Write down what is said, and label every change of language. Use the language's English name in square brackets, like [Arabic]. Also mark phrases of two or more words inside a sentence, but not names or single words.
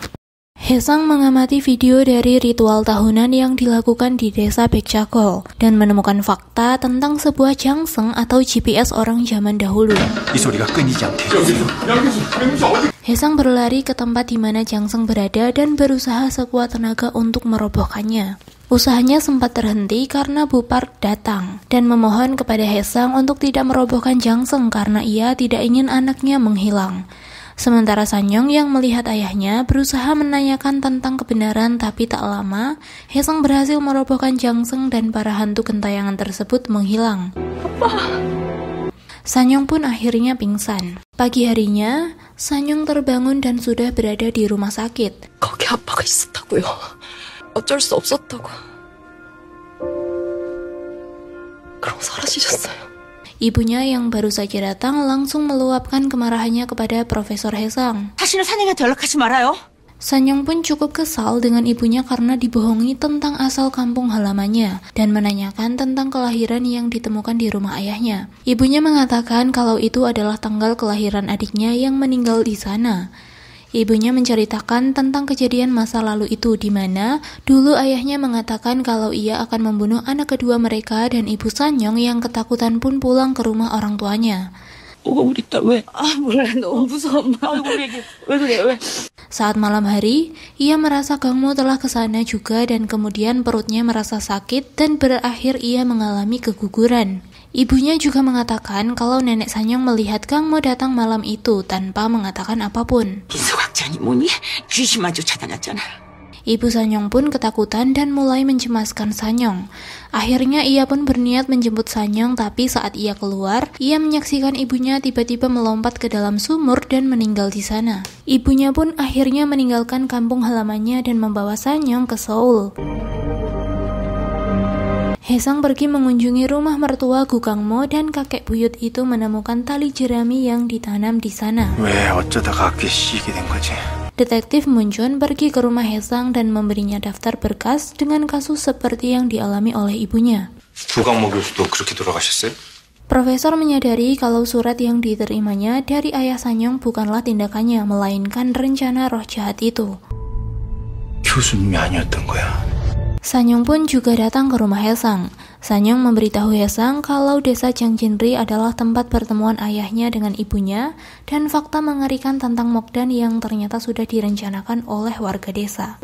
[Indonesian] Haesang mengamati video dari ritual tahunan yang dilakukan di desa Baekchakol dan menemukan fakta tentang sebuah jangseng atau GPS orang zaman dahulu. [Korean] 이 소리가 끊이지 않게. [Indonesian] Haesang berlari ke tempat di mana jangseng berada dan berusaha sekuat tenaga untuk merobohkannya. Usahanya sempat terhenti karena Bu Park datang dan memohon kepada Haesang untuk tidak merobohkan jangseng karena ia tidak ingin anaknya menghilang. Sementara Sanyong yang melihat ayahnya berusaha menanyakan tentang kebenaran, tapi tak lama Haesang berhasil merobohkan jangseng dan para hantu gentayangan tersebut menghilang. Sanyong pun akhirnya pingsan. Pagi harinya, Sanyong terbangun dan sudah berada di rumah sakit. [Korean] 거기 아빠가 있었다고요. 어쩔 수 없었다고. 그럼 사라지셨어요. [Indonesian] Ibunya yang baru saja datang langsung meluapkan kemarahannya kepada Profesor Haesang. [Korean] 다시는 사내한테 연락하지 말아요. [Indonesian] Sanyong pun cukup kesal dengan ibunya karena dibohongi tentang asal kampung halamannya dan menanyakan tentang kelahiran yang ditemukan di rumah ayahnya. Ibunya mengatakan kalau itu adalah tanggal kelahiran adiknya yang meninggal di sana. Ibunya menceritakan tentang kejadian masa lalu itu di mana dulu ayahnya mengatakan kalau ia akan membunuh anak kedua mereka dan ibu Sanyong yang ketakutan pun pulang ke rumah orang tuanya. [Korean] 우리 딸 왜? 몰라 너무 무서워 엄마. 우리 애기 왜 그래 왜? [Indonesian] Saat malam hari, ia merasa Gangmo telah ke sana juga dan kemudian perutnya merasa sakit dan berakhir ia mengalami keguguran. Ibunya juga mengatakan kalau nenek Sanyong melihat Kang Mo datang malam itu tanpa mengatakan apapun. [Korean] 민석학자니 뭐니? 귀신마저 찾아놨잖아. [Indonesian] Ibu Sanyong pun ketakutan dan mulai mencemaskan Sanyong. Akhirnya ia pun berniat menjemput Sanyong, tapi saat ia keluar, ia menyaksikan ibunya tiba-tiba melompat ke dalam sumur dan meninggal di sana. Ibunya pun akhirnya meninggalkan kampung halamannya dan membawa Sanyong ke Seoul. Haesang pergi mengunjungi rumah mertua Gu Kangmo dan kakek buyut itu menemukan tali jerami yang ditanam di sana. [Korean] 왜 어쩌다가 악기에 씌게 된 거지? [Indonesian] Detektif Moon Jun pergi ke rumah Haesang dan memberinya daftar berkas dengan kasus seperti yang dialami oleh ibunya. [Korean] 구강모 교수도 그렇게 돌아가셨어요? [Indonesian] Profesor menyadari kalau surat yang diterimanya dari ayah Sanyong bukanlah tindakannya, melainkan rencana roh jahat itu. [Korean] 교수님이 아니었던 거야. [Indonesian] Sanyong pun juga datang ke rumah Haesang. Sanyong memberitahu Haesang kalau desa Jangjinri adalah tempat pertemuan ayahnya dengan ibunya dan fakta mengerikan tentang Mokdan yang ternyata sudah direncanakan oleh warga desa.